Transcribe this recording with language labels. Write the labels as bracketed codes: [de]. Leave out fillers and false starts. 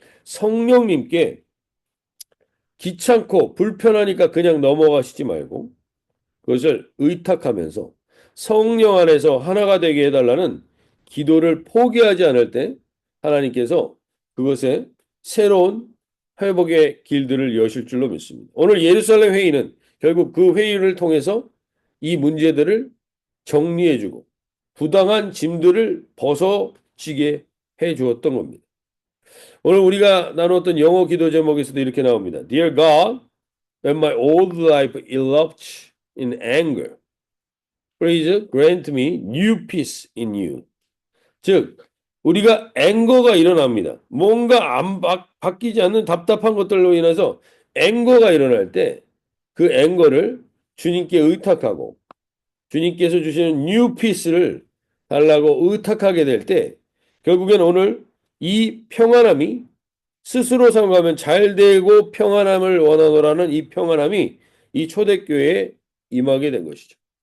[ko] 성령님께 귀찮고 불편하니까 그냥 넘어가시지 말고 그것을 의탁하면서 성령 안에서 하나가 되게 해달라는 기도를 포기하지 않을 때 하나님께서 그것에 새로운 회복의 길들을 여실 줄로 믿습니다. 오늘 예루살렘 회의는 결국 그 회의를 통해서 이 문제들을 정리해주고 부당한 짐들을 벗어지게 해 주었던 겁니다. 오늘 우리가 나누었던 영어 기도 제목에서도 이렇게 나옵니다. [en] Dear God, when my old life eloped in anger, please grant me new peace in you. [ko] 즉, 우리가 앵거가 일어납니다. 뭔가 안 바뀌지 않는 답답한 것들로 인해서 앵거가 일어날 때 그 앵거를 주님께 의탁하고 주님께서 주시는 뉴 피스를 달라고 의탁하게 될 때 결국엔 오늘 이 평안함이 스스로 생각하면 잘 되고 평안함을 원하노라는 이 평안함이 이 초대교회에 임하게 된 것이죠.